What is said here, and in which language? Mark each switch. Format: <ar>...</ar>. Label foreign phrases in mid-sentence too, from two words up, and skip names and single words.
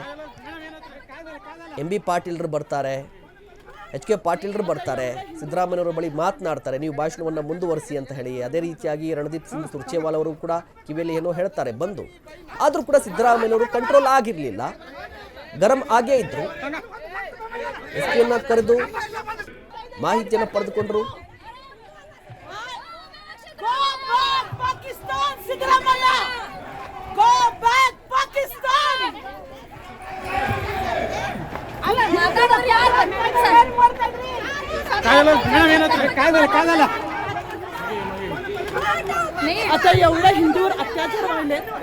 <kn>MB ಪಾಟೀಲ್ರು ಬರ್ತಾರೆ, HK ಪಾಟೀಲ್ರು ಬರ್ತಾರೆ, ಸಿದ್ದರಾಮಯ್ಯನವರ ಬಳಿ ಮಾತನಾಡ್ತಾರೆ, ನೀವು ಭಾಷಣವನ್ನು ಮುಂದುವರಿಸಿ ಅಂತ ಹೇಳಿ. ಅದೇ ರೀತಿಯಾಗಿ ರಣದೀಪ್ ಸಿಂಗ್ ಸುರ್ಜೇವಾಲಾ ಅವರು ಕೂಡ ಕಿವಿಯಲ್ಲಿ ಏನೋ ಹೇಳ್ತಾರೆ ಬಂದು. ಆದರೂ ಕೂಡ ಸಿದ್ದರಾಮಯ್ಯನವರು ಕಂಟ್ರೋಲ್ ಆಗಿರಲಿಲ್ಲ, ಗರಂ ಆಗೇ ಇದ್ರು. SPಯನ್ನು ಕರೆದು ಮಾಹಿತಿಯನ್ನು ಪಡೆದುಕೊಂಡ್ರು.</kn> <en>Go back Pakistan, Siddaramaiah! Go back Pakistan!</en> <kn>ಅಲ್ಲ ಮಾತಾಡೋರು ಯಾರು ಏನ್ ಮಾಡ್ತಿದ್ರಿ?</kn> <mr>ಕಾಗಲ್ಲ आता एवढ्या हिंदूवर अत्याचार वाढले.</mr>